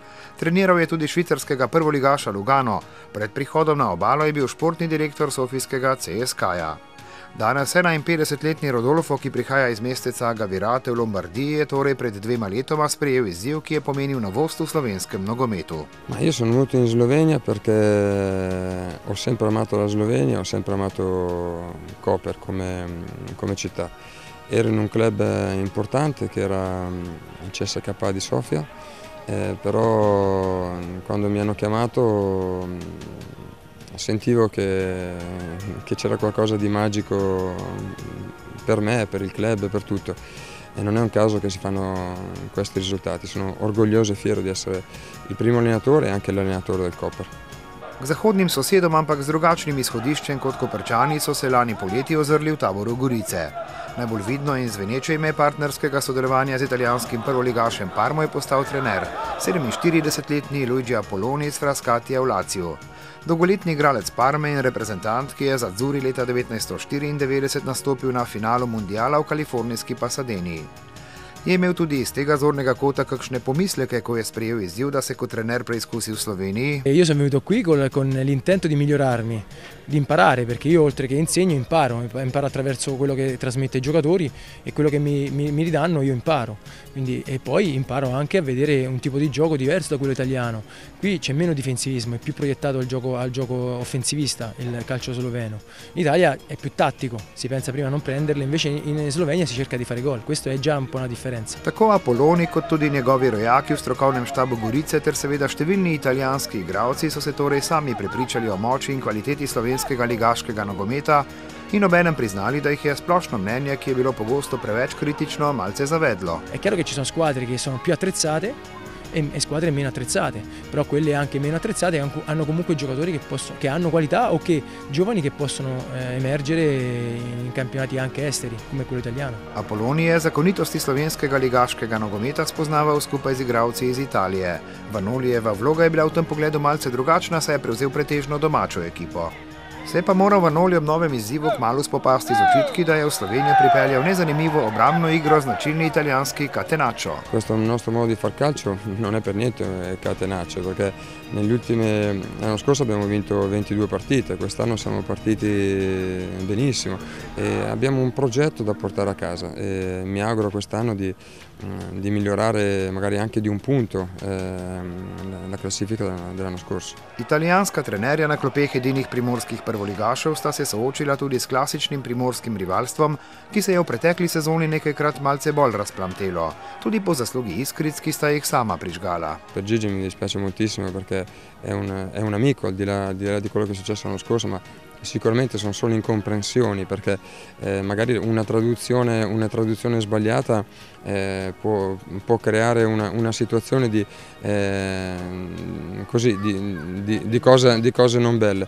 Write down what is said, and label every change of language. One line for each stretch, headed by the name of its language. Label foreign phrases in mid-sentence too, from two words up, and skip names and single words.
Slovenian: Treniral je tudi švicarskega prvoligaša Lugano. Pred prihodom na obalo je bil športni direktor sofijskega CSKA. Danes 51-letni Rodolfo, ki prihaja iz mesteca Gavirate v Lombardiji, je torej pred 2 letoma sprejel izziv, ki je pomenil novost v slovenskem nogometu.
Italian: Io sono venuto in Slovenia perché ho sempre amato la Slovenia, ho sempre amato Koper come città. Ero in un club importante che era il CSKA di Sofia, però quando mi hanno chiamato sentivo che c'era qualcosa di magico per me, per il club, per tutto. E non è un caso che si fanno questi risultati. Sono orgoglioso e fiero di essere il primo allenatore e anche l'allenatore del Koper.
Slovenian: K zahodnim sosedom, ampak z drugačnim izhodiščem kot Koprčani, so se lani poleti ozrli v taboru Gorice. Najbolj vidno in zveneče ime partnerskega sodelovanja z italijanskim prvoligašem Parmo je postal trener, 47-letni Luigi Apolloni iz Frascatija v Laziju. Dolgoletni igralec Parme in reprezentant, ki je z Azzurri leta 1994 nastopil na finalu mundiala v kalifornijski Pasadeni. Je imel tudi iz tega zornega kota kakšne pomisleke, ko je sprejel izziv, da se kot trener preizkusi v Sloveniji?
Italian: Io sono venuto qui con l'intento di migliorarmi, di imparare, perché io oltre che insegno imparo attraverso quello che trasmette ai giocatori e quello che mi ridanno io imparo. Quindi, e poi imparo anche a vedere un tipo di gioco diverso da quello italiano. Qui c'è meno difensivismo, è più proiettato al gioco offensivista il calcio sloveno. In Italia è più tattico, si pensa prima a non prenderle, invece in Slovenia si cerca di fare gol. Questo è già un po' una differenza.
Slovenian: Tako Apolloni kot tudi njegovi rojaki v strokovnem štabu Gorice ter seveda številni italijanski igralci so se torej sami prepričali o moči in kvaliteti slovenskega ligaškega nogometa in obenem priznali, da jih je splošno mnenje, ki je bilo pogosto preveč kritično, malce zavedlo.
Italian: È chiaro che ci sono squadre che sono più attrezzate e squadre meno attrezzate, però quelle anche meno attrezzate hanno comunque giocatori che hanno qualità o giovani che possono emergere in campionati anche esteri, come quello italiano.
Slovenian: Apolloni je zakonitosti slovenskega ligaškega nogometa spoznaval skupaj z igralci iz Italije. Vanolijeva vloga je bila v tem pogledu malce drugačna, saj je prevzel pretežno domačo ekipo. Se je pa moral Vanoli ob novem izzivu kmalu spopasti z očitki, da je v Slovenijo pripeljal nezanimivo obrambno igro značilni italijanski catenaccio.
Italian: Questo nostro modo di far calcio non è per niente catenaccio, perché l'anno scorso abbiamo vinto 22 partite, quest'anno siamo partiti benissimo e abbiamo un progetto da portare a casa e mi auguro quest'anno di migliorare magari anche di un punto la classifica dell'anno scorso.
Slovenian: Italijanska trenerja na klopeh edinih primorskih prvoligašev sta se soočila tudi s klasičnim primorskim rivalstvom, ki se je v pretekli sezoni nekajkrat malce bolj razplamtelo, tudi po zaslugi Iskric, ki sta jih sama prižgala.
Italian: Per Gigi mi dispiace moltissimo perché è un amico al di là di quello che è successo l'anno scorso, ma sicuramente sono solo incomprensioni perché magari una traduzione sbagliata può creare una situazione di cose non belle.